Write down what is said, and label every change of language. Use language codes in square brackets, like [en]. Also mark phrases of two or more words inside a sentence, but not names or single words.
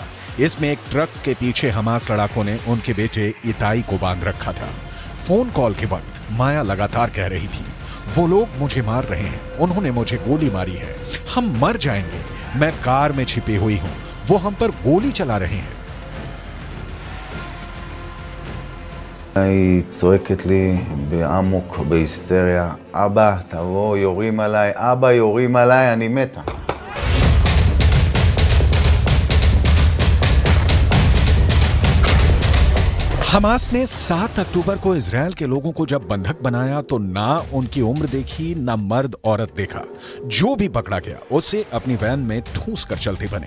[hi] इसमें एक ट्रक के पीछे हमास लड़ाकों ने उनके बेटे इताई को बांध रखा था। फोन कॉल के वक्त माया लगातार कह रही थी, वो लोग मुझे मार रहे हैं, उन्होंने मुझे गोली मारी है, हम मर जाएंगे, मैं कार में छिपी हुई हूं, वो हम पर गोली चला रहे हैं। [he] היא צועקת לי באמוק, בהיסטריה, אבא, תבוא, יורים עליי, אבא, יורים עליי, אני מתה. [hi] हमास ने 7 अक्टूबर को इजरायल के लोगों को जब बंधक बनाया तो ना उनकी उम्र देखी, ना मर्द औरत देखा। जो भी पकड़ा गया उसे अपनी वैन में ठूस कर चलते बने।